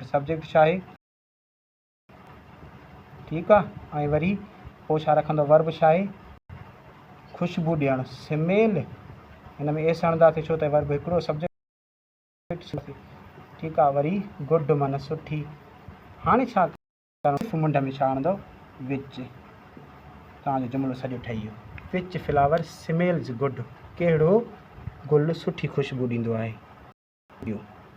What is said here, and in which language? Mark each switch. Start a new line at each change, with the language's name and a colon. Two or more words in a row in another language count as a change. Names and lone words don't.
Sindhi: सब्जेक्ट छा आहे ठीकु आहे, ऐं वरी पोइ छा रखंदो वर्ब छा आहे ख़ुशबू ॾियणु, स्मेल। हिन में एस हणंदासीं छो त वर्ब हिकिड़ो सब्जेक्ट। ठीकु आहे। वरी गुड माना सुठी। हाणे छा करणो, मुंड में छा हणंदो विच। तव्हांजो जुमिलो सॼो ठही वियो।
English: Which flower smells good,
Sindhi: कहिड़ो गुल सुठी ख़ुशबू ॾींदो आहे।